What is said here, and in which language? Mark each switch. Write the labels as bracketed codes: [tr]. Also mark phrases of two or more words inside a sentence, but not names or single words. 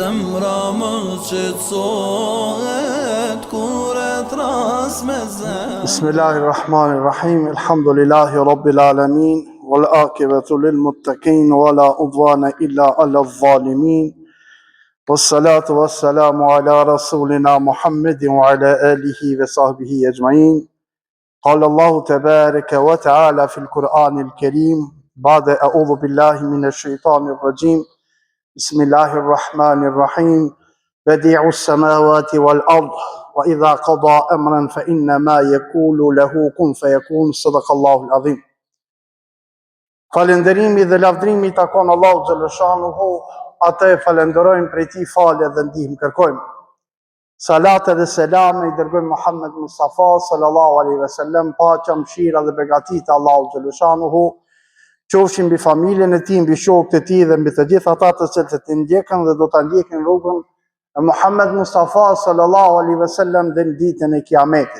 [sq] zemra më qetësohet kur e thras me zem. [ar] بسم الله الرحمن الرحيم. الحمد لله رب العالمين والعاقبة للمتقين ولا عدوان إلا على الظالمين. والصلاة والسلام على رسولنا محمد وعلى آله وصحبه أجمعين. قال الله تبارك وتعالى في القرآن الكريم بعد أعوذ بالله من الشيطان الرجيم. Bismillahirrahmanirrahim. بديع السماوات والأرض وإذا قضى أمرا فإنما يقول له كن فيكون. صدق الله العظيم. [sq] Falënderimi dhe lavdrimi i takon Allahu xhaleshanuhu, atë e falenderojmë, prej tij falje dhe ndihmë kërkojmë. Salat dhe selam i dërgojmë Muhammed Mustafa [ar] صلى الله عليه وسلم, [sq] paqja, mëshira dhe begatit e Allahu xhaleshanuhu qofshin mbi familjen e tij, mbi shokët e tij dhe mbi të gjithë ata të cilët e ndjekën dhe do ta ndjekin rrugën e Muhammed Mustafa [ar] صلى الله عليه وسلم [sq] dhe në ditën e Kiametit.